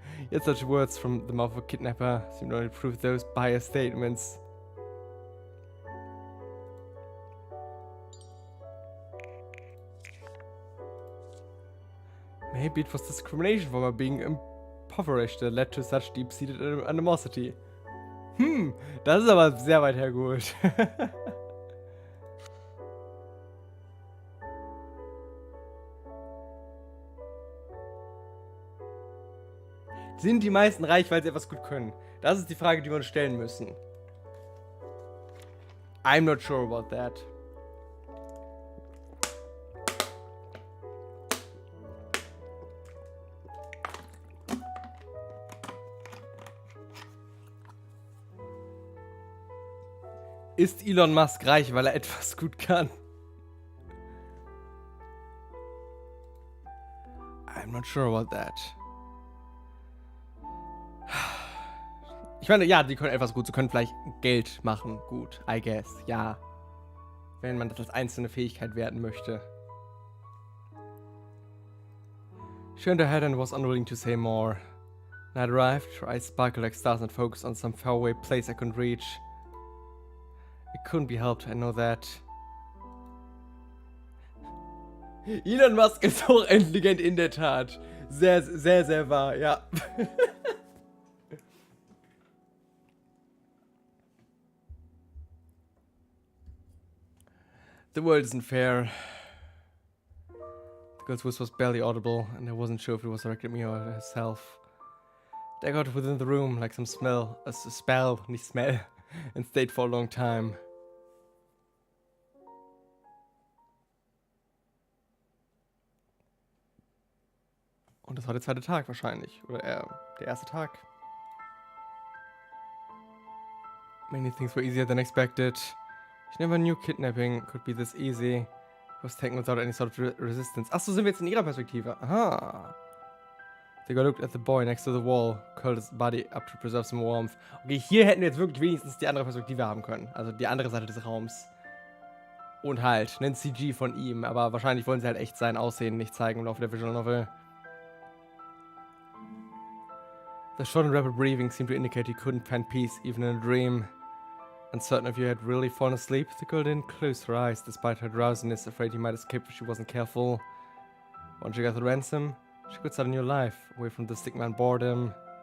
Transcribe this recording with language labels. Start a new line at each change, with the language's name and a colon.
English: Yet such words from the mouth of a kidnapper seemed to only prove those biased statements. Maybe it was discrimination from her being impoverished that led to such deep-seated animosity.
German: Das ist aber sehr weit hergeholt. Sind die meisten reich, weil sie etwas gut können? Das ist die Frage, die wir uns stellen müssen.
English: I'm not sure about that.
German: Ist Elon Musk reich, weil er etwas gut kann?
English: I'm not sure about that.
German: Ich meine, ja, die können etwas gut. Sie können vielleicht Geld machen. Gut,
English: I guess.
German: Ja. Wenn man das als einzelne Fähigkeit werten möchte.
English: She turned her head and was unwilling to say more. Night arrived, her eyes sparkled like stars and focused on some faraway place I couldn't reach. It couldn't be helped, I know that.
German: Elon Musk ist auch intelligent in der Tat. Sehr, sehr, sehr wahr, ja.
English: The world isn't fair. The girl's voice was barely audible, and I wasn't sure if it was directed at me or at herself. They got within the room like some spell,
German: nicht
English: smell, and stayed for a long time.
German: Und das war der zweite Tag wahrscheinlich. Oder der erste Tag.
English: Many things were easier than expected. Ich never knew kidnapping could be this easy. It was taken without any sort of resistance.
German: Achso, sind wir jetzt in ihrer Perspektive. Aha.
English: The girl looked at the boy next to the wall, curled his body up to preserve some warmth.
German: Okay, hier hätten wir jetzt wirklich wenigstens die andere Perspektive haben können. Also die andere Seite des Raums. Und halt, einen CG von ihm. Aber wahrscheinlich wollen sie halt echt sein Aussehen nicht zeigen im Laufe der Visual Novel.
English: The short and rapid breathing seemed to indicate he couldn't find peace even in a dream. Uncertain if you had really fallen asleep, the girl didn't close her eyes despite her drowsiness, afraid he might escape if she wasn't careful. Once she got the ransom, she could start a new life, away from the stigma and boredom.